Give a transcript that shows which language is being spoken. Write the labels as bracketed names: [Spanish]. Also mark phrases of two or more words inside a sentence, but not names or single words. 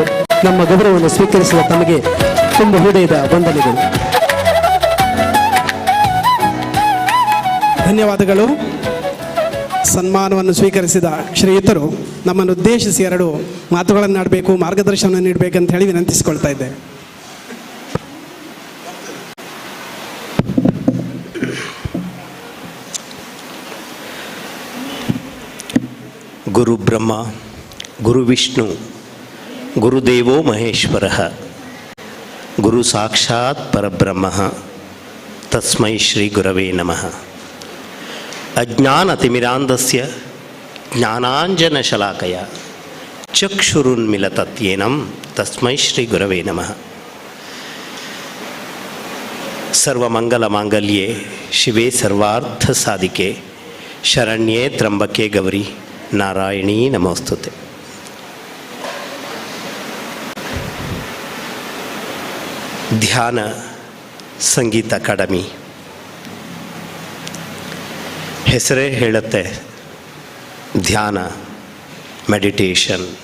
[Kannada] ನಮ್ಮ ಗೌರವವನ್ನು ಸ್ವೀಕರಿಸಿದ ತಮಗೆ ತುಂಬ ಹೃದಯದ ವಂದನೆಗಳು. ಧನ್ಯವಾದಗಳು. ಸನ್ಮಾನವನ್ನು ಸ್ವೀಕರಿಸಿದ ಶ್ರೀಯುತರು ನಮ್ಮನ್ನು ಉದ್ದೇಶಿಸಿ 2 ಮಾತುಗಳನ್ನಾಡಬೇಕು, ಮಾರ್ಗದರ್ಶನ ನೀಡಬೇಕಂತ ಹೇಳಿ ವಿನಂತಿಸಿಕೊಳ್ತಾ ಇದ್ದೇವೆ. [Sanskrit] ಗುರು ಬ್ರಹ್ಮ, ಗುರು ವಿಷ್ಣು, ಗುರುದೇವೋ ಮಹೇಶ್ವರ, ಗುರು ಸಾಕ್ಷಾತ್ ಪರಬ್ರಹ್ಮ, ತಸ್ಮೈ ಶ್ರೀ ಗುರವೇ ನಮಃ. ಅಜ್ಞಾನತಿಮಿರಾಂಧಸ್ಯ ಜ್ಞಾನಾಂಜನಶಲಾಕಯ ಚಕ್ಷುರುನ್ಮಿಲತತ್ಯೇನಂ ತಸ್ಮೈ ಶ್ರೀ ಗುರವೇ ನಮಃ. ಸರ್ವಮಂಗಲಮಾಂಗಲ್ಯೆ ಶಿವೆ ಸರ್ವಾರ್ಥಸಾಧಿಕೆ ಶರಣ್ಯೇ ತ್ರ್ಯಂಬಕೆ ಗೌರಿ ನಾರಾಯಣೀ ನಮೋಸ್ತುತೆ. [Kannada] ಧ್ಯಾನ ಸಂಗೀತ ಅಕಾಡೆಮಿ ಹೆಸರೇ ಹೇಳುತ್ತೆ, ಧ್ಯಾನ, ಮೆಡಿಟೇಷನ್.